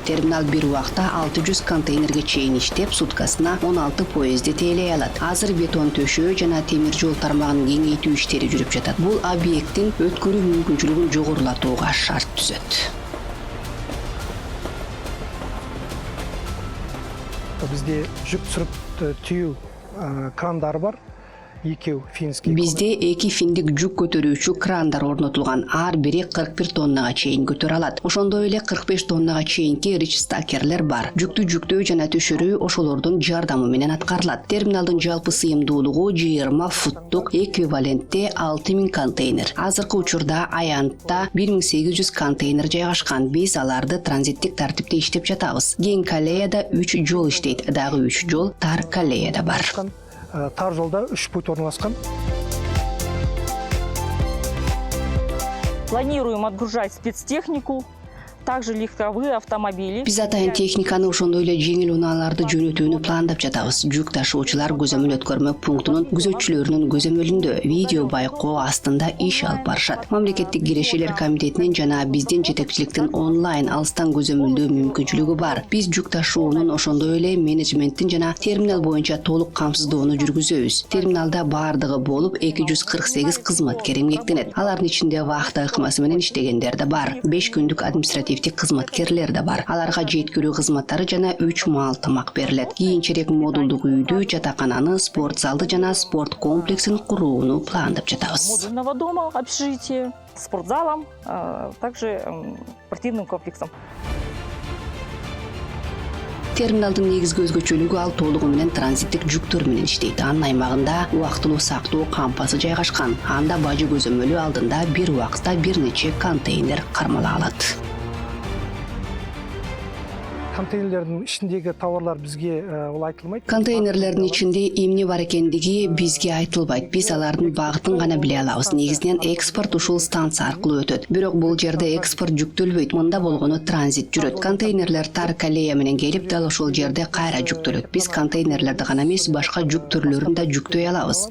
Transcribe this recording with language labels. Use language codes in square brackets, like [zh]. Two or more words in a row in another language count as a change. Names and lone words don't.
[ky] Терминал бир убакта 600 контейнерге чейин иштеп, суткасына 16 поезди тейлей алат. Азыр бетон төшөө жана темир жол тармагын кеңейтүү иштери жүрүп жатат. Бул объекттин өткөрүү мүмкүнчүлүгүн жогорулатууга шарт түзөт. [kk] Bizde жүк түсіріп түйүү крандары бар. Екеу финский. [ky] Бизде эки финдик жүк көтөрүүчү крандар орнотулган. Ар бири 41 тоннага чейин көтөрө алат. Ошондой эле 45 тоннага чейинки ричстакерлер бар. Жүктү жүктөө жана түшүрүү ошолордун жардамы менен аткарылат. Терминалдын жалпы сыйымдуулугу 20 футтук, эквивалентте 6000 контейнер. Азыркы учурда Аянтта 1800 контейнер жайгашкан. Биз аларды транзиттик тартипте иштеп жатабыз. Кең Калеяда 3 жол иштейт. Дагы 3 жол Тар Калеяда бар. [kk] Тар жолда 3 путь орналасқан. [ru] Планируем отгружать спецтехнику, также легковые автомобили. [ky] Биз атайын техниканы ошондой эле жеңил унааларды жөнөтүүнү пландап жатабыз. Жүк ташуучулар көзөмөл өткөрмө пунктунун күзөтчүлөрүнүн көзөмөлүндө видео байкоо астында иш алып барышат. Мамлекеттик кирешелер комитетинин жана биздин жетекчиликтин онлайн алыстан көзөмөлдөө мүмкүнчүлүгү бар. Биз жүк ташуунун ошондой эле менеджменттин жана терминал боюнча толук камсыздоону жүргүзөбүз. Терминалда бардыгы болуп 248 кызматкер эмгектенет. Алардын ичинде вахта ыкмасы менен иштегендер да бар. 5 күндүк административдик кызматкерлер да бар. Аларга жеткирүү кызматтары жана 3 маал тамак берилет. Кийинчерээк модулдук үйдү, жатакананы, спорт залды жана спорт комплексин курууну пландап жатабыз. [ru] Модульного дома, общежитие, спортзалом, также спортивным комплексом. [ky] Терминалдын негизги өзгөчөлүгү ал толугу менен транзиттик жүктөр менен иштейт. Анын аймагында убактылуу сактоо кампасы жайгашкан. Анда бажы көзөмөлү алдында бир убакытта бир нече контейнер кармала алат. [kk] Контейнерлердің ішіндегі тауарлар бізге ол айтылмайды. [ky] Контейнерлердин ичинде эмне бар экендиги бизге айтылбайт. Биз алардын багытын гана биле алабыз. Негизинен экспорт ушул станция аркылуу өтөт. Бирок бул жерде экспорт жүктөлбөйт. Мында болгону транзит жүрөт. Контейнерлер Тар Калея менен келип, дал ошол жерде кайра жүктөлөт. Биз контейнерлерди гана эмес, башка жүк түрлөрүн да жүктөй алабыз.